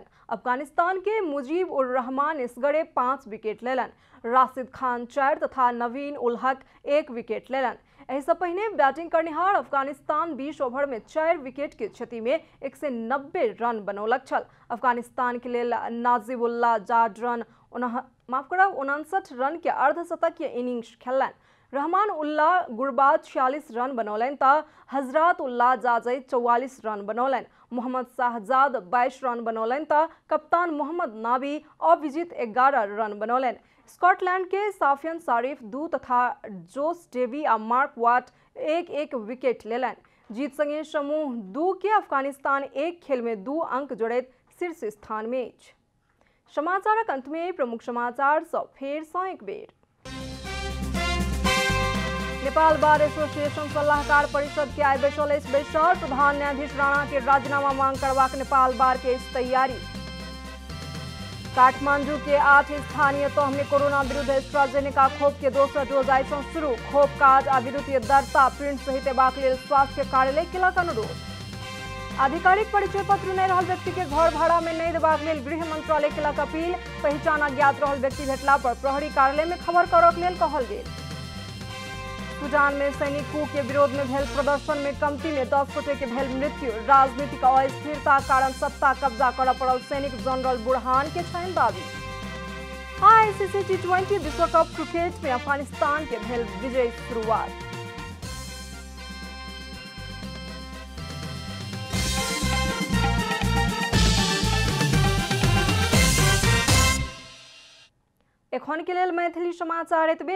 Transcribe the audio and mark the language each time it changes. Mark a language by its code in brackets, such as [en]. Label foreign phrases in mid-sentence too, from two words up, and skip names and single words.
[mai] अफगानिस्तान के मुजीब उर रहमान इसगरे 5 विकेट लेलनि। राशिद खान 4 तथा नवीन उल हक 1 विकेट लेलनि। एहि से पहिने बैटिंग करनिहार अफगानिस्तान 20 ओवर में 4 विकेट के क्षति में 190 रन बनौलक छल। अफगानिस्तान के लेल नाजिबुल्लाह जाडरन 59 रन के अर्धशतकीय इनिंग्स खेललनि। रहमान उल्लाह गुरबाज 46 रन बनौलनि तो हजरत उल्लाह जाजई 44 रन बनौलनि। मोहम्मद शाहजाद 22 रन बनौलनि तो कप्तान मोहम्मद नाबी अविजित 11 रन बनौलनि। स्कॉटलैंड के साफियन सारिफ 2 तथा जोस डेवी आ मार्क वाट 1-1 विकेट लेलनि। जीत संगे समूह 2 के अफगानिस्तान एक खेल में 2 अंक जोड़ैत शीर्ष स्थान में अछि। समाचारक अंत में प्रमुख समाचार सब फेर सँ एक बेर। नेपाल बार एसोसिएशन सलाहकार परिषद के आइ बैसल अछि बैसक। प्रधान न्यायाधीश राणा के राजीनामा मांग करबाक नेपाल बार के तैयारी। काठमांडू के 8 स्थानीय तह में कोरोना विरुद्ध एस्ट्राजेनेका खोप के दोसर डोज आइ सँ शुरू। खोप काज आ विद्युतीय दरता प्रिंट सहित एबाक लेल स्वास्थ्य कार्यालय केलक अनुरोध। आधिकारिक परिचय पत्र नहीं रहल व्यक्ति के घर भाड़ा में नहीं देबाक लेल गृह मंत्रालय केलक अपील। पहचान अज्ञात रहल व्यक्ति भेटला पर प्रहरी कार्यालय में खबर करक लेल कहल गेल। सूडान में सैनिक कू के विरोध में भेल प्रदर्शन में कमती में 10 गोटे के भेल मृत्यु। राजनीतिक अस्थिरता कारण सत्ता कब्जा कर पड़ल सैनिक जनरल बुरहान के छनि दावी। आईसीसी T20 विश्व कप क्रिकेट में अफगानिस्तान के भेल विजयी शुरुआत। एखन के लेल मैथिली समाचार एतबे।